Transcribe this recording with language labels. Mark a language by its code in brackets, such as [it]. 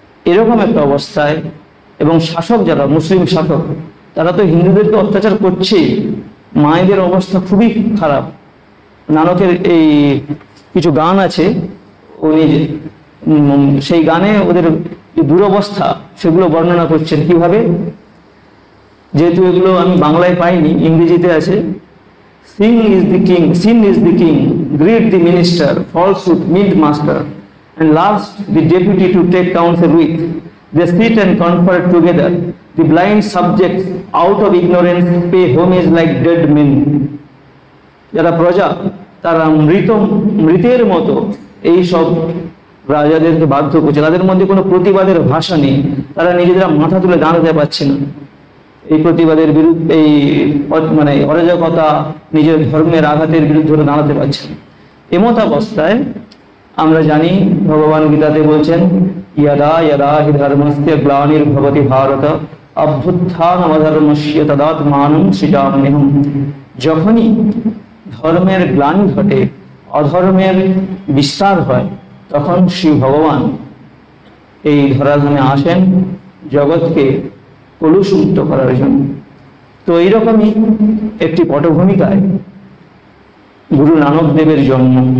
[bn] এরকম একটা অবস্থায় এবং শাসক যারা মুসলিম শাসক, তারা তো হিন্দুদেরকে অত্যাচার করছেই, মায়েদের অবস্থা খুবই খারাপ। নানকের এই কিছু গান আছে, উনি সেই গানে ওদের দুরবস্থা সেগুলো বর্ণনা করছেন কিভাবে। যেহেতু এগুলো আমি বাংলায় পাইনি, ইংরেজিতে আছে। [en] Sin is the king, greet the minister, falsehood meet master, and last the deputy to take counsel with. They sit and confer together. The blind subjects out of ignorance pay homage like dead men. [bn] যারা প্রজা তারা মৃতের মতো এই সব রাজাদেরকে বাধ্য করছে। তাদের মধ্যে কোনো প্রতিবাদের ভাষা নেই, তারা নিজেরা মাথা তুলে দাঁড়াতে পারছে না এই প্রতিবাদের বিরুদ্ধে, এই মানে অরাজকতা, নিজের ধর্মের আঘাতের বিরুদ্ধে দাঁড়াতে পারছে না। এমত অবস্থায় আমরা জানি ভগবান গীতাতে বলছেন, [sa] यदा यदा हि धर्मस्य ग्लानिर्भवति भारत अभ्युत्थानमधर्मस्य तदात्मानं सृजाम्यहम्। [bn] যখনই ধর্মের গ্লানি ঘটে, অধর্মের বিস্তার হয়, তখন শ্রী ভগবান এই ধরাধামে আসেন জগৎকে কলুষমুক্ত করার জন্য। তো এইরকমই একটি পটভূমিকায় গুরু নানক দেবের জন্ম।